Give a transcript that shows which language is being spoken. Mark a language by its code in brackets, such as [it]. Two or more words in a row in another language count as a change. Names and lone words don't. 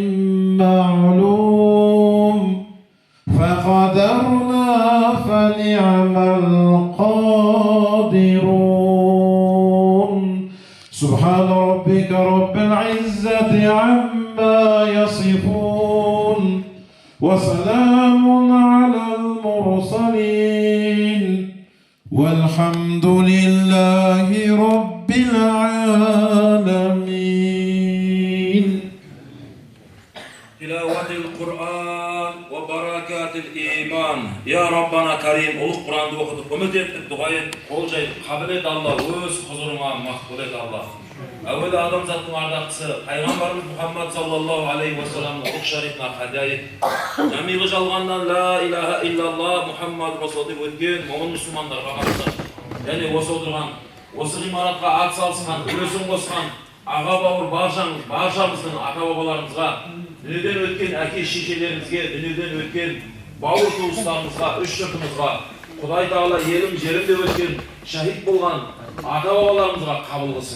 [ar] معلوم فقدرنا فنعم القادرون سبحان ربك رب العزة عما يصفون وسلام على المرسلين والحمد لله رب العالمين. تلاوة القرآن وبركات الإيمان يا ربنا كريم [kk] ұлық Құранды оқыдық үміт еттік дұғайын қол жайып қабыл ет Алла өз құзырыңа мақбул ет Алла. Әуелі адамзаттың ардақтысы пайғамбарымыз Мұхаммад [ar] صلى الله عليه وسلم [kk] ұлық шарифына хадия ет. Жамиғи жалғаннан [ar] لا إله إلا الله محمد رسول [kk] деп өткен момын мұсылмандарға қатысты. Және осы отырған, осы ғимаратқа ат салысқан, үлесін қосқан аға бауыр баршамыздың ата бабаларымызға, дүниеден өткен әке шешелерімізге, дүниеден өткен бауыр туыстарымызға, үш жұртымызға, Құдай Тағала елім жерімде өткен шахид болған ата бабаларымызға қабыл қылсын.